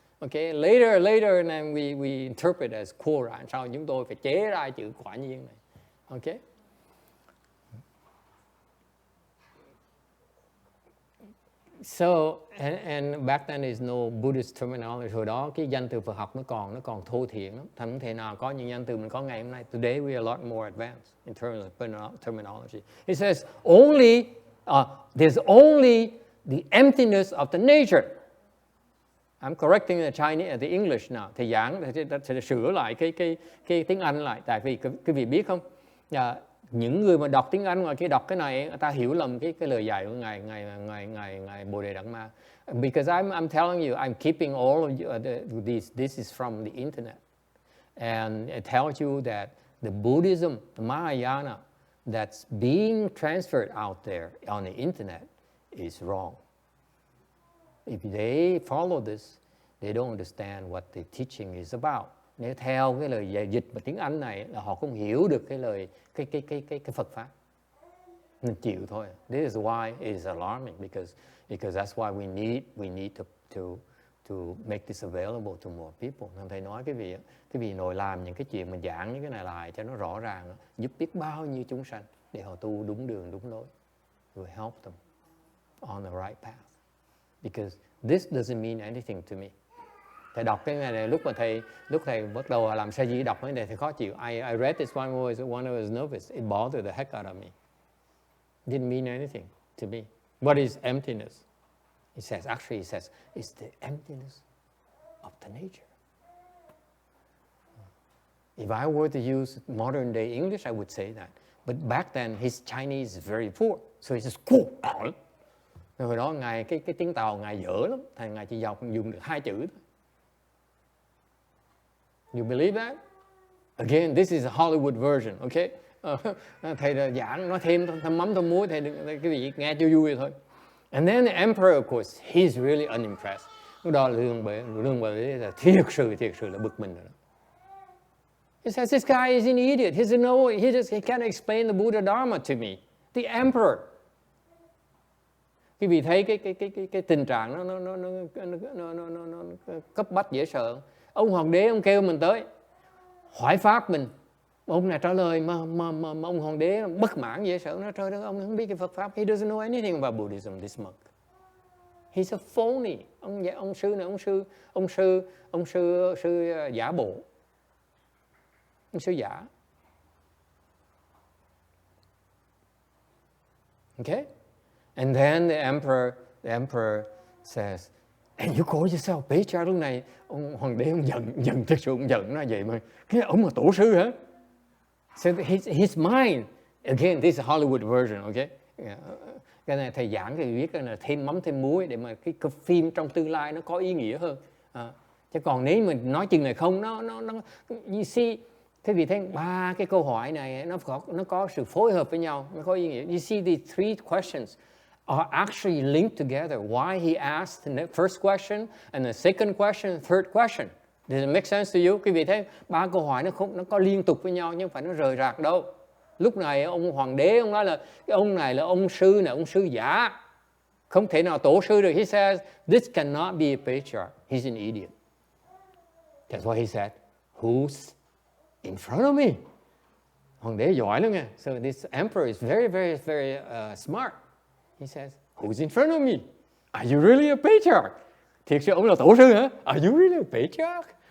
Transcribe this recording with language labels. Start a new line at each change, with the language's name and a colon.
English: Okay, later and we interpret as Quran.
Vietnamese: Sau chúng tôi phải chế ra chữ quả nhiên này.
English: Okay. So and back then there's no Buddhist terminology.
Vietnamese: Hồi đó cái danh từ Phật học nó còn thô thiển lắm. Thành không thể nào có những danh từ mình có ngày hôm nay.
English: Today we are a lot more advanced in terms of terminology. It says there's only the emptiness of the nature. I'm correcting the Chinese, the English now.
Vietnamese: Thầy giảng sẽ sửa lại cái tiếng Anh lại. Tại vì quý vị biết không? Những người mà đọc tiếng Anh ngoài kia đọc cái này, người ta hiểu lầm cái lời dạy của ngài Bodhidharma.
English: Because I'm telling you, I'm keeping all of you, this is from the internet, and it tells you that the Buddhism, the Mahayana, that's being transferred out there on the internet is wrong. If they follow this, they don't understand what the teaching is about.
Vietnamese: Nếu theo cái lời dịch bằng tiếng Anh này là họ không hiểu được cái lời cái Phật pháp. Mình chịu thôi.
English: This is why it is alarming because that's why we need to make this available to more people.
Vietnamese: Thầy nói cái vị nội làm những cái chuyện mình giảng những cái này lại cho nó rõ ràng, giúp biết bao nhiêu chúng sanh để họ tu đúng đường đúng lối.
English: We help them on the right path. Because this doesn't mean anything to me.
Vietnamese: Thầy đọc cái này lúc thầy bắt đầu làm sa di đọc cái này thầy khó chịu.
English: I read this one when I was nervous. It bothered the heck out of me. It didn't mean anything to me. What is emptiness? It says it's the emptiness of the nature. If I were to use modern day English, I would say that. But back then his Chinese is very poor, so he says cool.
Vietnamese: Hồi đó ngài cái tiếng Tàu ngài dở lắm, thầy ngài chỉ dùng được 2 chữ thôi.
English: You believe that? Again, this is a Hollywood version, okay?
Vietnamese: Thầy giảng nói thêm thăm mắm thăm muối, thầy cái gì nghe cho vui thôi.
English: And then the emperor, of course, he's really unimpressed.
Vietnamese: Lúc đó lương bệ là thiệt sự là bực mình rồi đó.
English: He says, this guy is an idiot. He said, no, he can't explain the Buddha Dharma to me. The emperor.
Vietnamese: Quý vị thấy cái tình trạng nó cấp bách dễ sợ. Ông hoàng đế ông kêu mình tới hỏi pháp mình. Ông này trả lời mà ông hoàng đế bất mãn dễ sợ. Nó trời đất, ông không biết cái Phật pháp.
English: He doesn't know anything about Buddhism, this monk. He's a phony.
Vietnamese: Ông sư này, ông sư giả bộ. Ông sư giả.
English: Okay? And then the emperor says, and you call yourself Patriarch?
Vietnamese: Lúc này ông hoàng đế ông giận thực sự ông giận nó vậy mà cái ông là tổ sư hả?
English: So his mind, again, this is a Hollywood version, okay?
Vietnamese: Cái này thầy giảng thì viết là thêm mắm thêm muối để mà cái phim trong tương lai nó có ý nghĩa hơn. Chứ còn nếu mình nói chừng này không, nó
English: you see,
Vietnamese: quý vị thấy ba cái câu hỏi này nó có sự phối hợp với nhau, nó có ý nghĩa.
English: You see, the three questions are actually linked together. Why he asked the first question and the second question, and third question. Does it make sense to you?
Vietnamese: Quý vị thấy ba câu hỏi nó có liên tục với nhau nhưng không phải nó rời rạc đâu. Lúc này ông hoàng đế ông nói là cái ông này là ông sư này, ông sư giả, không thể nào tổ sư được.
English: He says this cannot be a patriarch. He's an idiot. That's why he said, who's in front of me?
Vietnamese: Hoàng đế giỏi lắm nha.
English: So this emperor is very, very, very smart. He says, who's in front of me? Are you really a patriarch?
Vietnamese: Thiệt sự ông là tổ sư hả?
English: Are you really a patriarch?